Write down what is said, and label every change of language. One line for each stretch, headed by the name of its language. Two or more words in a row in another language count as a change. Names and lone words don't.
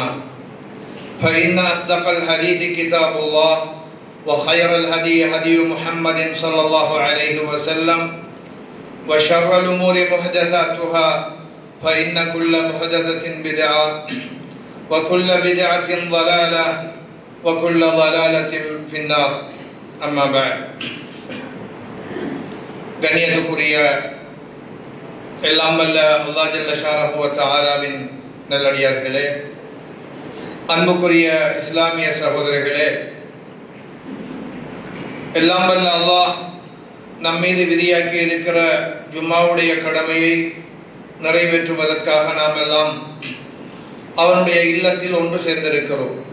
Arabic: فإن أصدق الحديث كتاب الله وخير الهدي هدي محمد صلى الله عليه وسلم وشر الأمور محدثاتها فإن كل محدثة بدعة وكل بدعة ضلالة وكل ضلالة في النار. أما بعد.
Tamil: கண்ணியத்துக்குரிய எல்லாம் வல்ல அல்லாஹ்
Arabic: جل شأنه وتعالى
Tamil: நல்லடியார்களே, அன்புக்குரிய இஸ்லாமிய சகோதரர்களே, எல்லாம் வல்ல அல்லாஹ் நம் மீது விதியாக்கி இருக்கிற ஜும்மாவுடைய கடமையை நிறைவேற்றுவதற்காக நாம் எல்லாம் அவனுடைய இல்லத்தில் ஒன்று சேர்ந்திருக்கிறோம்.